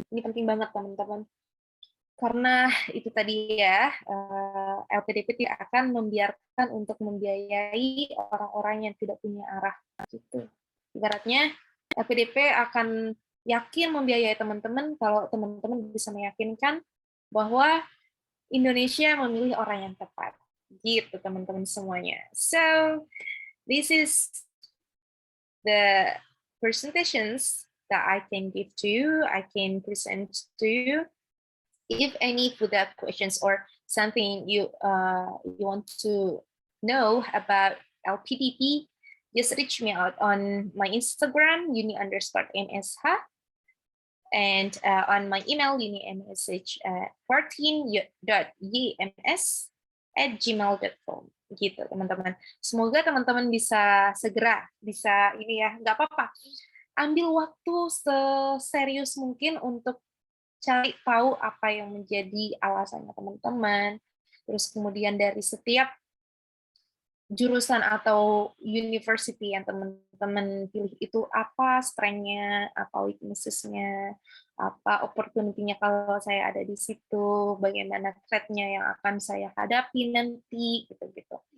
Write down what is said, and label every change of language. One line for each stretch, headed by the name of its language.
Indonesian: Ini penting banget teman-teman. Karena itu tadi ya, LPDP tidak akan membiarkan untuk membiayai orang-orang yang tidak punya arah. Gitu. Ibaratnya, LPDP akan yakin membiayai teman-teman kalau teman-teman bisa meyakinkan bahwa Indonesia memilih orang yang tepat. Gitu teman-teman semuanya.
English: So, this is the presentations that I can give to you, I can present to you. If any further questions or something you want to know about LPDP, just reach me out on my Instagram, uni_msh, and on my email, uni_14.yms@gmail.com.
Indonesian: Gitu teman-teman. Semoga teman-teman bisa segera ini ya, nggak apa-apa. Ambil waktu seserius mungkin untuk cari tahu apa yang menjadi alasannya teman-teman. Terus kemudian dari setiap jurusan atau university yang teman-teman pilih itu apa strength-nya, apa weakness-nya, apa opportunity-nya kalau saya ada di situ, bagaimana threat-nya yang akan saya hadapi nanti, gitu-gitu.